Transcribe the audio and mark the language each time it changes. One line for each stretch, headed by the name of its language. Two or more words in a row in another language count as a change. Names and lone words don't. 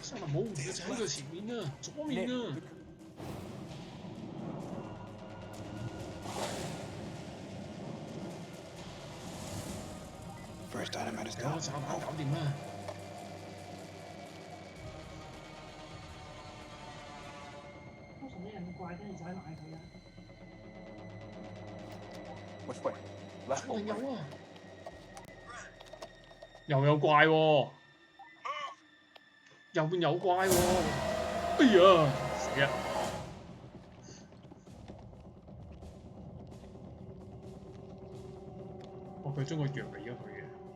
Cantonese: 森林冇嘅就喺佢前面啊，左面啊！
English: First dynamite is
Cantonese: 有個
English: down.
Cantonese: 炸彈搞掂啦！通常啲人怪，跟住就喺買佢啦。
English: Which way? Left
Cantonese: 一
English: or
Cantonese: 定有
English: right?
Cantonese: 啊！又有怪喎！右邊有怪喎！哎呀，死啦！哦，佢將個藥俾咗佢嘅。